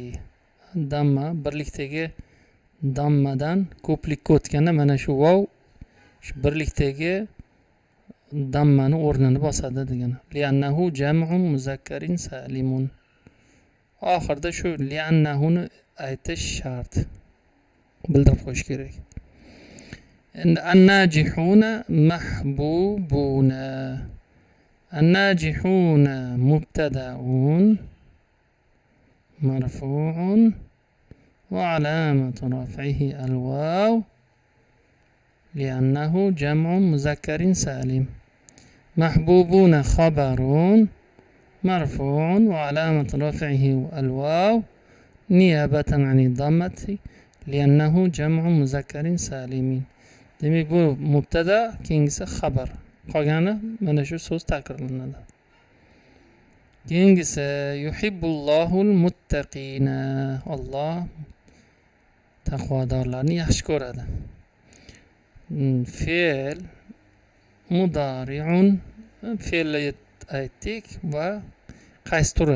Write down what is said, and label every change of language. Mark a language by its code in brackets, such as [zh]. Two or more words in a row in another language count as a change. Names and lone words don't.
[uz] Damma birlikdagi dammadan ko'plikka o'tganda mana shu vav shu birlikdagi dammani o'rnini bosadi degani. [ar] لأنه جمع مذكر سالم. [uz] Oxirida shu li'annahuni aytish shart. Bildirib qo'yish kerak. Endi [ar] الناجحون محبوبون. الناجحون مبتدأ مرفوع وعلامة رفعه الواو لأنه جمع مذكر سالم. محبوبون خبر مرفوع وعلامة رفعه الواو نيابة عن الضمة لأنه جمع مذكر سالم. [uz] demak bu mubtada, keyingisi xabar. Qolgani mana shu so'z takrorlanadi. Keyingisi [ar] يحب الله المتقين. [uz] Alloh taqvodorlarni yaxshi ko'radi. [ar] فعل مضارع, [uz] fe'lni aytdik va qaysi turi?